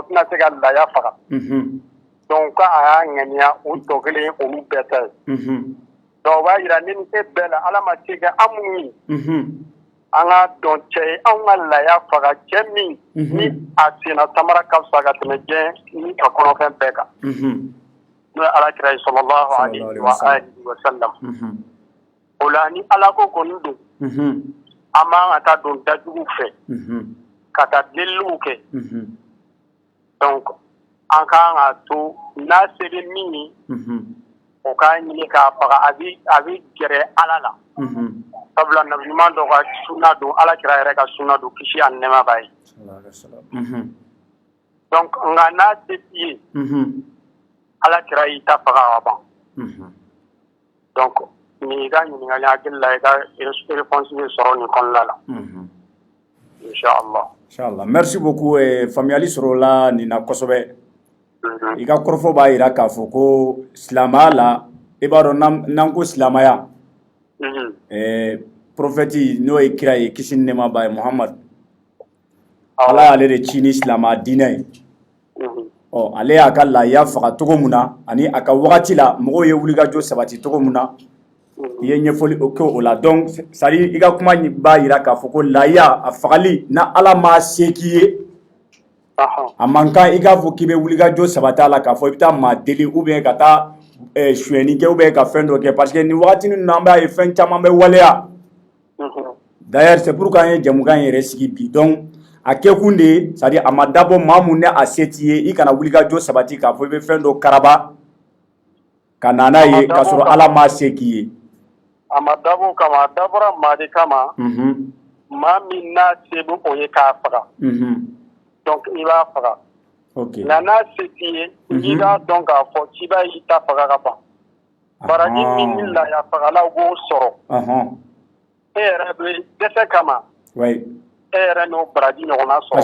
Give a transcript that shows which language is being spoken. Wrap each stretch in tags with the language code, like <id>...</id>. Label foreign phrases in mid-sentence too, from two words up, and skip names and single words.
<bm>tɛna se ka lahiya faga donc ka a y'a ŋaniya o tɔ kelen ye olu bɛɛ ta ye donc o b'a yira ne ni e bɛɛ la ala ma se kɛ an minnu ye an ka dɔn cɛ ye anw ka lahiya faga cɛ min ni a senna samara ka fisa ka tɛmɛ diɲɛ ni ka kɔnɔfɛn bɛɛ kan n'o ye alakira ye</bm> <ar>صلى الله عليه وعلى آله وسلم</ar> <bm>o la ni ala ko kɔni don an b'an ka taa don dajugu fɛ ka taa deliliw kɛ donc an kan ka to n'a seri min ye o k'a ɲini k'a faga a bɛ gɛrɛ ala la sabula nabi ɲuman dɔ ka sunna don ala kira yɛrɛ ka sunna don kisi ani nɛɛma b'a ye donc nka n'a se t'i ye ala kira y'i ta faga ka ban donc nin i ka ɲininkali hakili la i ka réponse bɛ sɔrɔ nin kɔnɔna la inshallah</bm> <fr>merci beaucoup</fr> <bm>faamuyali sɔrɔla nin na kosɛbɛ i ka kɔrɔfɔ b'a jira k'a fɔ ko silamɛya la i b'a dɔn n'an ko silamɛya prophète n'o ye kira ye kisi ni nɛɛma b'a ye Muhammad ala y'ale de ci ni silamɛya diinɛ ye ale y'a ka lahiya faga cogo min na ani a ka wagati la mɔgɔw ye wulikajɔ sabati cogo min na i ye ɲɛfɔli kɛ o la donc</bm> <fr>c'est à dire</fr> <bm>i ka kuma b'a jira k'a fɔ ko lahiya a fagali na ala ma se k'i ye a man kan i k'a fɔ k'i bɛ wulikajɔ sabati a la k'a fɔ i bɛ taa maa deli</bm> <fr>ou bien</fr> <bm>ka taa suyɛnni kɛ</bm> <fr>ou bien</fr> <bm>ka fɛn dɔ kɛ</bm> <fr>parce que</fr> <bm>nin wagati ninnu na an b'a ye fɛn caman bɛ waleya</bm> <fr>d'ailleurs c'est pourquoi</fr> <bm>an ye jamukan yɛrɛ sigi bi donc a kɛkun de ye</bm> <fr>c'est à dire</fr> <bm>a ma dabɔ maa mun ne a se t'i ye i kana wulikajɔ sabati k'a fɔ i bɛ fɛn dɔ karaba ka na n'a ye k'a sɔrɔ ala ma se k'i ye a ma dabɔ kama a dabɔra maa de kama maa min n'a se bɛ o ye k'a faga donc i b'a faga nka n'a se t'i ye i b'a dɔn k'a fɔ k'i b'a y'i ta faga ka ban baraji min ni lahiya fagalaw b'o sɔrɔ e yɛrɛ bɛ dɛsɛ kama e yɛrɛ n'o baraji ɲɔgɔnna sɔrɔ</bm>